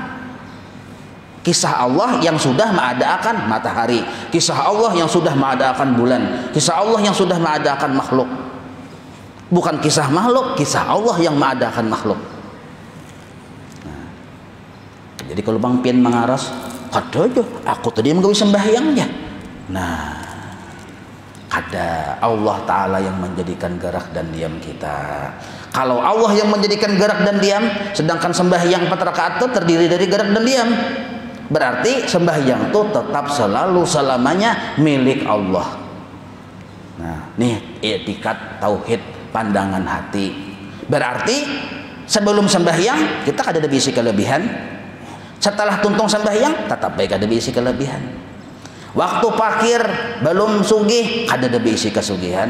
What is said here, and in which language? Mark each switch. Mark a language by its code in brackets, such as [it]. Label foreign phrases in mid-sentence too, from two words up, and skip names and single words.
[id] Kisah Allah yang sudah mengadakan matahari, kisah Allah yang sudah mengadakan bulan, kisah Allah yang sudah mengadakan makhluk. Bukan kisah makhluk, kisah Allah yang mengadakan makhluk. [bjn] Jadi kalau Bang Pian mengaras, kada aja aku tadi menggawi sembahyangnya. [id] Nah, ada Allah Ta'ala yang menjadikan gerak dan diam kita. Kalau Allah yang menjadikan gerak dan diam, sedangkan sembahyang 4 rakaat itu terdiri dari gerak dan diam, berarti sembahyang itu tetap selalu selamanya milik Allah. Nah, nih etikat tauhid pandangan hati. [bjn] Berarti sebelum sembahyang kita kada ada bisi kelebihan. Setelah tuntung sembahyang tetap baik ada bisi kelebihan. Waktu pakir belum sugih kada ada bisi kesugihan.